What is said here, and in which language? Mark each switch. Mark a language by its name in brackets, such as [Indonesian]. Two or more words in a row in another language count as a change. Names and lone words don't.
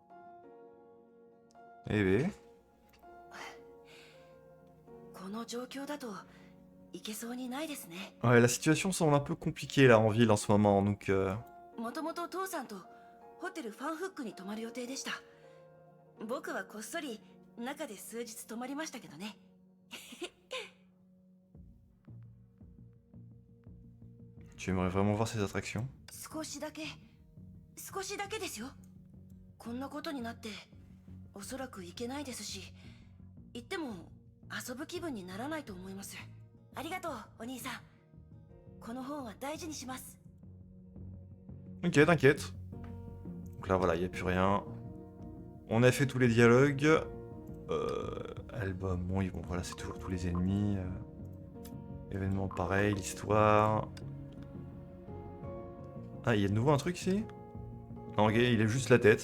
[French] Eh bien. [Japanese] この状況だと行けそうにないですね。 [French] Ouais, la situation semble un peu compliquée là en ville en ce moment, donc [Japanese] もともと父さんとホテルファンフックに泊まる予定でした。僕はこっそり中で数日泊まりましたけどね。 [French] Tu aimerais vraiment voir ces attractions? [Japanese] 少しだけですよ。こんなことになっておそらく行けないですし、行っても遊ぶ気分にならないと思います。ありがとうお兄さん。この本は大事にします。 [French] Ok, t'inquiète. Donc là, voilà, il n'y a plus rien. On a fait tous les dialogues. Album, bon, voilà, c'est toujours tous les ennemis. Événement pareil, l'histoire. Ah, il y a de nouveau un truc ici? Non, ok, il est juste la tête.